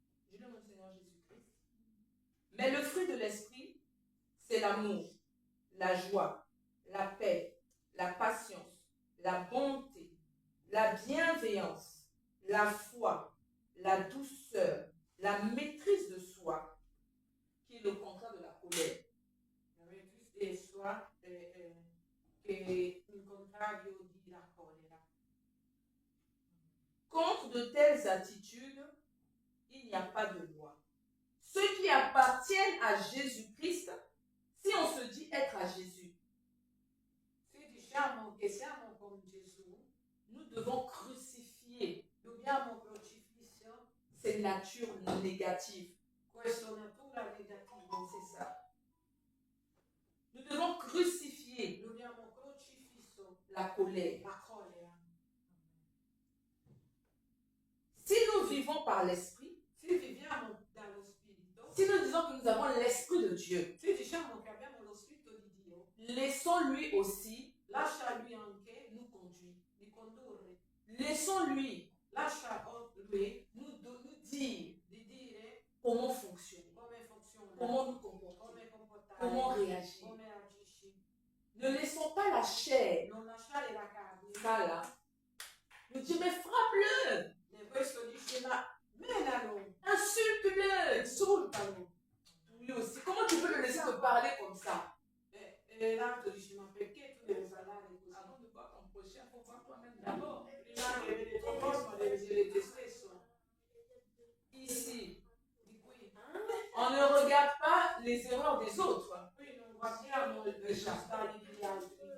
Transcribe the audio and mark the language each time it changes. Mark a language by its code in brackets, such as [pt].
[fr] Je lis mon Seigneur Jésus-Christ. Mais le fruit de l'esprit, c'est l'amour, la joie, la paix, la patience, la bonté, la bienveillance, la foi, la douceur, la maîtrise de soi, qui est le contraire de la colère. La maîtrise de soi [it] che è il contrario di la collera. [fr] Contre de telles attitudes, il n'y a pas de loi. Ceux qui appartiennent à Jésus-Christ, si on se dit être à Jésus, [it] Se diciamo che siamo con Gesù, [fr] nous devons crucifier [it] dobbiamo crocifisso [fr] ces natures négatives. [it] questa natura negativa. [fr] C'est ça. Nous devons crucifier [it] Dobbiamo crocifisso [fr] la colère. [it] la collera. [fr] Si nous vivons par l'esprit, [it] Se viviamo dallo Spirito, [fr] si nous disons que nous avons l'esprit de Dieu, [it] se diciamo che abbiamo lo Spirito di Dio, [fr] laissons-lui aussi [it] lascia Lui anche [fr] nous conduire. [it] di condurre. [fr] Laissons-lui [it] Lascia Lui [fr] nous dire [it] di dire [fr] comment fonctionner, [it] come funziona, [fr] comment nous comporter, [it] come comportare, [fr] comment réagir. [it] come agisci. [fr] Ne laissons pas la chair, [it] Non lasciare la carne. [fr] ça là, nous dire mais frappe-le, [it] E questo dice, ma menalo, [fr] insulte-le. [it] insultalo. [fr] Lui aussi, comment tu peux le laisser te parler comme ça? [it] E l'altro dice, ma perché tu devi parlare così? [fr] Avant de voir ton prochain, il faut voir toi-même d'abord. [it] Prima che vedi il tuo prossimo devi vedere te stesso. [fr] Ici, [it] Di qui. [fr] on ne regarde pas les erreurs des autres, [it] Qui non guardiamo i sbagli degli altri.